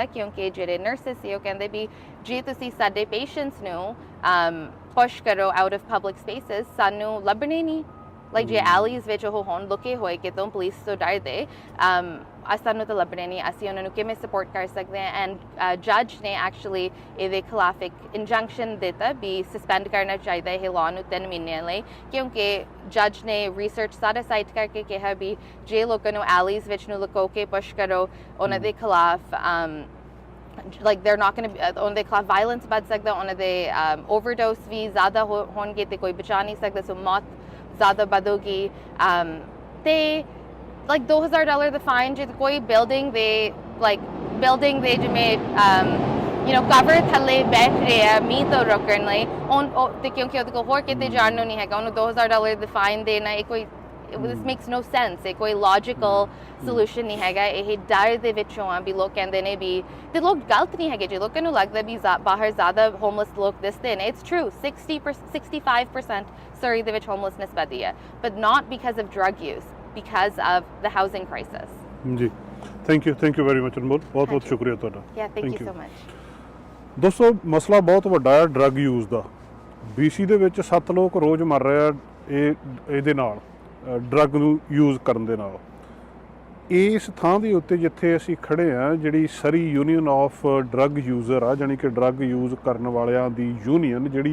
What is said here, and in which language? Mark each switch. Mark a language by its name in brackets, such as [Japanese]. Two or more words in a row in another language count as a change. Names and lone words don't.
[Punjabi] ਕਿਉਂਕਿ ਜਿਹੜੇ ਨਰਸਿਸ ਸੀ ਉਹ ਕਹਿੰਦੇ ਵੀ ਜੇ ਤੁਸੀਂ ਸਾਡੇ ਪੇਸ਼ੈਂਟਸ ਨੂੰ ਪੁਸ਼ ਕਰੋ [English] out of public spaces [Punjabi] ਸਾਨੂੰ ਲੱਭਣੇ ਨਹੀਂ ਲਾਈਕ ਜੇ ਐਲੀਜ਼ ਵਿੱਚ ਉਹ ਹੁਣ ਲੁਕੇ ਹੋਏ ਕਿਤੋਂ ਪੁਲਿਸ ਤੋਂ ਡਰਦੇ ਸਾਨੂੰ ਤਾਂ ਲੱਭਣੇ ਨਹੀਂ ਅਸੀਂ ਉਹਨਾਂ ਨੂੰ ਕਿਵੇਂ ਸਪੋਰਟ ਕਰ ਸਕਦੇ ਹਾਂ [English] and judge [Punjabi] ਨੇ ਐਕਚੁਅਲੀ ਇਹਦੇ ਖਿਲਾਫ ਇੱਕ ਇੰਜੰਕਸ਼ਨ ਦਿੱਤਾ ਵੀ ਸਸਪੈਂਡ ਕਰਨਾ ਚਾਹੀਦਾ ਇਹ ਲਾਅ ਨੂੰ 3 ਮਹੀਨਿਆਂ ਲਈ ਕਿਉਂਕਿ ਜੱਜ ਨੇ ਰਿਸਰਚ ਸਾਰਾ ਸਾਈਟ ਕਰਕੇ ਕਿਹਾ ਵੀ ਜੇ ਲੋਕਾਂ ਨੂੰ ਐਲੀਜ਼ ਵਿੱਚ ਨੂੰ ਲੁਕੋ ਕੇ ਪੁਸ਼ ਕਰੋ ਉਹਨਾਂ ਦੇ ਖਿਲਾਫ [English] like they're not going to on the khilaf violence [Punjabi] ਵੱਧ ਸਕਦਾ ਉਹਨਾਂ ਦੇ overdose ਵੀ ਜ਼ਿਆਦਾ ਹੋਣਗੇ ਤੇ ਕੋਈ ਬਚਾ ਨਹੀਂ ਸਕਦਾ ਸੋ ਮੌਤ ਜ਼ਿਆਦਾ ਵਧੂਗੀ ਤੇ like $2,000 ਦਾ ਫਾਈਨ ਜੇ ਕੋਈ ਬਿਲਡਿੰਗ ਦੇ ਜਿਵੇਂ ਕਵਰ ਥੱਲੇ ਬੈਠ ਰਿਹਾ ਮੀਂਹ ਤੋਂ ਰੋਕਣ ਲਈ ਤੇ ਕਿਉਂਕਿ ਉਹਦੇ ਕੋਲ ਹੋਰ ਕਿਤੇ ਜਾਣ ਨੂੰ ਨਹੀਂ ਹੈਗਾ ਉਹਨੂੰ $2,000 ਦਾ ਫਾਈਨ ਦੇਣਾ ਇਹ ਕੋਈ [English] this makes no sense [Punjabi] ਇਹ ਕੋਈ [English] logical solution [Punjabi] ਨਹੀਂ ਹੈਗਾ ਇਹ ਡਰ ਦੇ ਵਿੱਚੋਂ ਆ ਵੀ ਲੋਕ ਕਹਿੰਦੇ ਨੇ ਵੀ ਤੇ ਲੋਕ ਗਲਤ ਨਹੀਂ ਹੈਗੇ ਜੇ ਲੋਕਾਂ ਨੂੰ ਲੱਗਦਾ ਵੀ ਬਾਹਰ ਜ਼ਿਆਦਾ ਹੋਮਲੈਸ ਲੋਕ ਦਿਸਦੇ ਨੇ [English] it's true [Punjabi] 65% Surrey ਦੇ ਵਿੱਚ ਹੋਮਲੈਸਨੈਸ ਵਧੀ ਹੈ [English] but not because of drug use because of the housing crisis [Punjabi] ਜੀ [English] thank you very much [Punjabi] ਅਨਮੋਲ ਬਹੁਤ ਸ਼ੁਕਰੀਆ ਤੁਹਾਡਾ [English] yeah thank you so much [Punjabi] ਦੋਸਤੋ ਮਸਲਾ ਬਹੁਤ ਵੱਡਾ ਹੈ [English] drug use [Punjabi] ਦਾ BC ਦੇ ਵਿੱਚ 7 ਲੋਕ ਰੋਜ਼ ਮਰ ਰਹੇ ਆ ਇਹਦੇ ਨਾਲ ਡਰੱਗ ਨੂੰ ਯੂਜ਼ ਕਰਨ ਦੇ ਨਾਲ ਇਸ ਥਾਂ ਦੇ ਉੱਤੇ ਜਿੱਥੇ ਅਸੀਂ ਖੜੇ ਆ ਜਿਹੜੀ ਸਰੀ ਯੂਨੀਅਨ ਆਫ ਡਰੱਗ ਯੂਜ਼ਰ ਆ ਜਾਣੀ ਕਿ [English] drug use [Punjabi] ਕਰਨ ਵਾਲਿਆਂ ਦੀ ਯੂਨੀਅਨ ਜਿਹੜੀ